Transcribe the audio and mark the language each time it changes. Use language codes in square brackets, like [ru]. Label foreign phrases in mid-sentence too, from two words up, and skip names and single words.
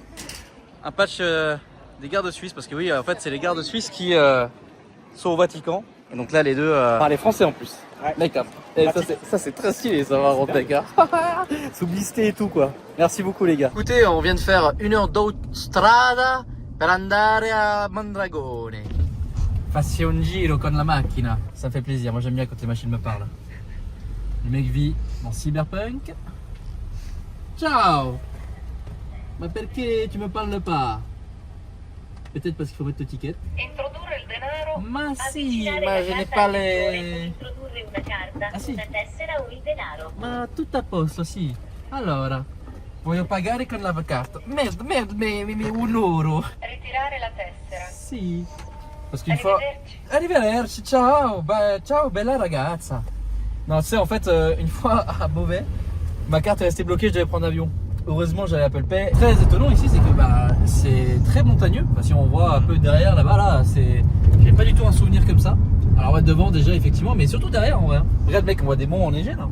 [fr] Un patch des gardes suisses, parce que oui en fait c'est les gardes suisses qui sont au Vatican. Et donc là les deux parlent français en plus. Ouais. Mec, ça c'est très stylé ça va rendre mec. Sous blisté et tout quoi. Merci beaucoup les gars. Écoutez, on vient de faire 1 heure d'autostrada [it] per andare a Mondragone. Fassi un giro con la macchina. [fr] Ça fait plaisir, moi j'aime bien quand les machines me parlent. Le mec vit en cyberpunk. Ciao. [it] Ma perché [fr] tu me parles pas? Peut-être parce qu'il faut mettre le ticket. [it] Introdurre il denaro. Ma sì, avvicinare ma la [fr] je n'ai [it] carta [fr] pas [it] al lettore, [fr] le... [it] introdurre una carta, Ah, sì. una tessera o il denaro. Ma tutto a posto, sì. Allora, voglio pagare con la carta. Merda, un euro. Ritirare la tessera. Sì. [fr] Parce qu'une fois... [it] Arrivederci. Arrivederci, ciao. Ciao, bella ragazza. [fr] Non, tu sais, en fait, une fois à Beauvais, ma carte est restée bloquée, je devais prendre l'avion. Heureusement, j'avais Apple Pay. Très étonnant ici, c'est que c'est très montagneux. Enfin, si on voit un peu derrière là-bas, là, j'ai pas du tout un souvenir comme ça. Alors, ouais, devant déjà, effectivement, mais surtout derrière en vrai. Regarde, mec, on voit des monts enneigés là.